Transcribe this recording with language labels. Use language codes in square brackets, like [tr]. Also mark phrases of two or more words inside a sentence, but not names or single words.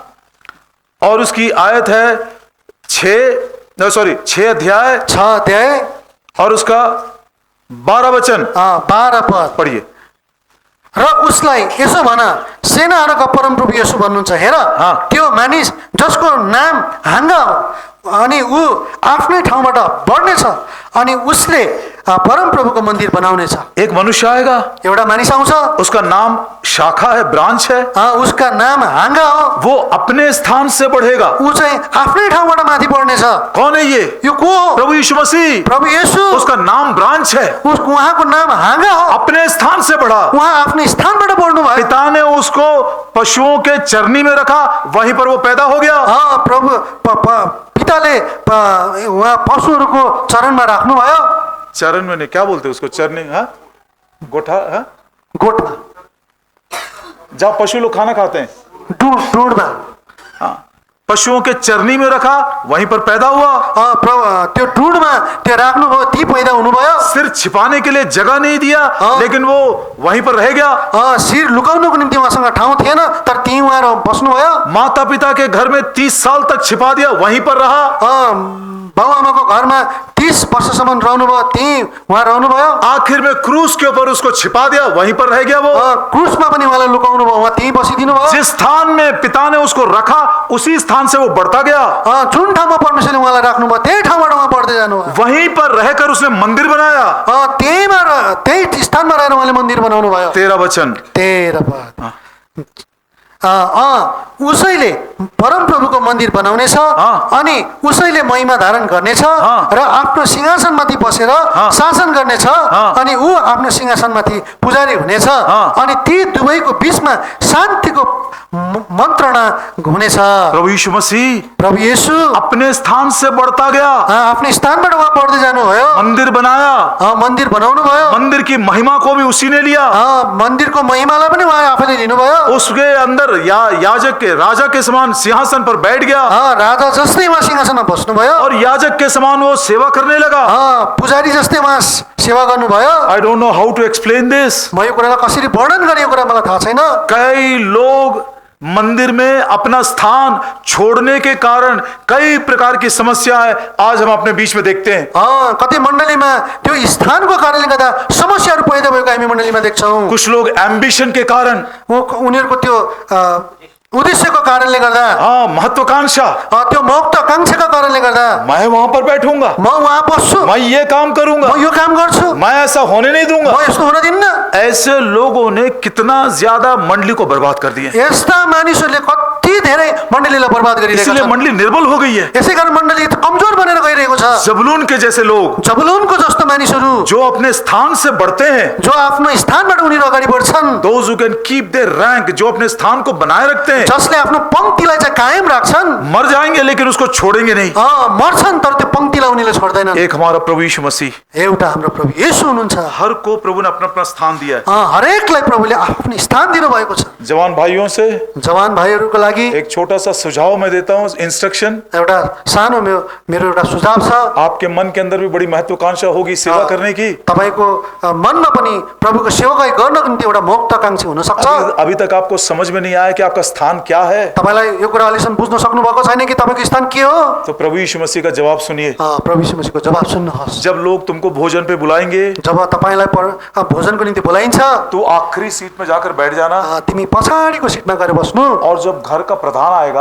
[hi] और उसकी आयत है 6 अध्याय [ne] 6 अध्याय [hi] और उसका 12 वचन [ne] 12 पद. [hi] पढ़िए. [ne] र उसलाई यसो भन, सेनाहरूका परमप्रभु यसो भन्नुहुन्छ, हेर त्यो मानिस जसको नाम हाङ्गा हो अनि ऊ आफ्नै ठाउँबाट बढ्नेछ अनि उसले परमप्रभुको मन्दिर बनाउनेछ. [hi] एक मनुष्य आएगा, [ne] एउटा मानिस आउँछ, [hi] उसका नाम शाखा है, ब्रांच है. [ne] उसका नाम हाङ्गा हो. [hi] वो अपने स्थान से बढ़ेगा. [ne] ऊ चाहिँ आफ्नै ठाउँबाट माथि बढ्नेछ. [hi] कौन है ये? [ne] यो को हो? [hi] प्रभु यीशु मसीह. [ne] प्रभु येशू. [hi] उसका नाम ब्रांच है. [ne] उहाँको नाम हाङ्गा हो. [hi] अपने स्थान से बढ़ा. [ne] उहाँ आफ्नै स्थानबाट बढ्नु भयो. [hi] पिता ने उसको पशुओं के चरनी में रखा, वहीं पर वो पैदा हो गया. [ne] प्रभु पिताले उहाँ पशुहरूको चरणमा राख्नुभयो. [hi] चरण में नहीं, क्या बोलते हैं उसको? चरनी, हाँ, गोठा, हाँ, [ne] गोठमा, [hi] जहाँ पशु लोग खाना खाते हैं. [ne] डुडमा. [hi] हाँ, पशुओं के चरनी में रखा, वहीं पर पैदा हुआ. [ne] त्यो डुडमा त्यो राख्नुभयो, ती पैदा हुनुभयो. [hi] सिर छिपाने के लिए जगह नहीं दिया, लेकिन वो वहीं पर रह गया. [ne] शिर लुकाउनुको निम्ति उहाँसँग ठाउँ थिएन, तर त्यहीँ उहाँ बस्नुभयो. [hi] माता पिता के घर में 30 साल तक छिपा दिया, वहीं पर रहा. [ne] बाउ आमाको घरमा 30 वर्षसम्म रहनुभयो, त्यहीँ उहाँ रहनुभयो. [hi] आखिर में क्रूस के ऊपर उसको छिपा दिया, वहीं पर रह गया वो. [ne] क्रूसमा पनि उहाँलाई लुकाउनु भयो, उहाँ त्यहीँ बसिदिनु भयो. [hi] जिस स्थान में पिता ने उसको रखा, उसी स्थान से वो बढ़ता गया. [ne] जुन ठाउँमा परमेश्वरले उहाँलाई राख्नुभयो त्यही ठाउँबाट उहाँ बढ्दै जानुभयो. [hi] वहीं पर रहकर उसने मंदिर बनाया. [ne] त्यही स्थानमा रहेर उहाँले मन्दिर बनाउनु भयो. [hi] 13 वचन. [ne] 13 पद. उसैले परमप्रभुको मन्दिर बनाउनेछ अनि उसैले महिमा धारण गर्नेछ र आफ्नो सिंहासनमाथि बसेर शासन गर्नेछ अनि ऊ आफ्नो सिंहासनमाथि पुजारी हुनेछ अनि ती दुवैको बीचमा शान्तिको मन्त्रणा हुनेछ. [hi] प्रभु यीशु मसीह, [ne] प्रभु येशू [hi] अपने स्थान से बढ़ता गया. [ne] आफ्नो स्थानबाट उहाँ बढ्दै जानुभयो. [hi] मंदिर बनाया. [ne] मन्दिर बनाउनु भयो. [hi] मंदिर की महिमा को भी उसी ने लिया. [ne] मन्दिरको महिमालाई पनि उहाँ आफैले लिनुभयो. [hi] उसके अंदर सुंदर याजक के राजा के समान सिंहासन पर बैठ गया [ne] राजा जस्तै उहाँ सिंहासनमा बस्नुभयो [hi] और याजक के समान वो सेवा करने लगा। [ne] पुजारी जस्तै उहाँ सेवा गर्नुभयो। [en] I don't know how to explain this. [ne] म यो कुरालाई कसरी वर्णन गर्ने यो कुरा मलाई थाहा छैन। [hi] कई लोग मंदिर में अपना स्थान छोड़ने के कारण कई प्रकार की समस्याएं आज हम अपने बीच में देखते हैं। [ne] कति मण्डलीमा त्यो स्थानको कारणले गर्दा समस्याहरू पैदा भएको हामी मण्डलीमा देख्छौँ। [hi] कुछ लोग एम्बिशन के कारण, [ne] उनीहरूको त्यो उद्देश्यको कारणले गर्दा, [hi] महत्वाकांक्षा, [ne] त्यो महत्वाकांक्षाको कारणले गर्दा [hi] मैं वहां पर बैठूंगा, [ne] म वहाँ बस्छु, [hi] मैं ये काम करूंगा, [ne] म यो काम गर्छु, [hi] मैं ऐसा होने नहीं दूंगा, [ne] म यस्तो हुन दिन्न। [hi] ऐसे लोगों ने कितना ज्यादा मंडली को बर्बाद कर दिया। [ne] यस्ता मानिसहरूले कति धेरै मण्डलीलाई बर्बाद गरिरहेका [hi] इसलिए [ne] छन्। [hi] मंडली निर्बल हो गई है। [ne] यसै कारण मण्डली कमजोर बनेर गइरहेको छ। [hi] जबूलून के जैसे लोग, [ne] जबुलूनको जस्तो मानिसहरू [hi] जो अपने स्थान से बढ़ते हैं, [ne] जो आफ्नो स्थानबाट उनीहरू अगाडि बढ्छन्, [en] those who can keep their rank, [hi] जो अपने स्थान को बनाए रखते हैं, [ne] जसले आफ्नो पंक्तिलाई चाहिँ कायम राख्छन्, [hi] मर जाएंगे लेकिन उसको छोड़ेंगे नहीं। [ne] मर्छन् तर त्यो पंक्तिलाई उनीले छोड्दैनन्। [hi] एक हमारा प्रभु यीशु मसीह, [ne] एउटा हाम्रो प्रभु येशू हुनुहुन्छ। [hi] हर को प्रभु ने अपना अपना स्थान दिया है। [ne] हरेकलाई प्रभुले आफ्नो स्थान दिनु भएको छ। [hi] जवान भाइयों से [ne] जवान भाइहरूको लागि [hi] एक छोटा सा सुझाव मैं देता हूँ, इंस्ट्रक्शन। [ne] एउटा सानो मेरो एउटा सुझाव छ। [hi] आपके मन के अंदर भी बड़ी महत्वाकांक्षा होगी सेवा करने की। [ne] तपाईको मनमा पनि प्रभुको सेवाकाई गर्नको निम्ति एउटा महत्वाकांक्षा हुन सक्छ। [hi] अभी तक आपको समझ में नहीं आया कि आपका स्थान क्या है, [ne] तपाईलाई यो कुरा अहिलेसम्म बुझ्न सक्नु भएको छैन कि तपाईको स्थान के हो, [hi] तो प्रभु यीशु मसीह का जवाब सुनिए। [ne] प्रभु यीशु मसीहको जवाब सुन्नुहोस्। [hi] जब लोग तुमको भोजन पे बुलाएंगे, [ne] जब तपाईलाई भोजनको निम्ति बोलाइन्छ, [hi] तो आखिरी सीट में जाकर बैठ जाना। [ne] तिमी पछाडिको सिटमा गएर बस्नु। [hi] और जब घर का प्रधान आएगा,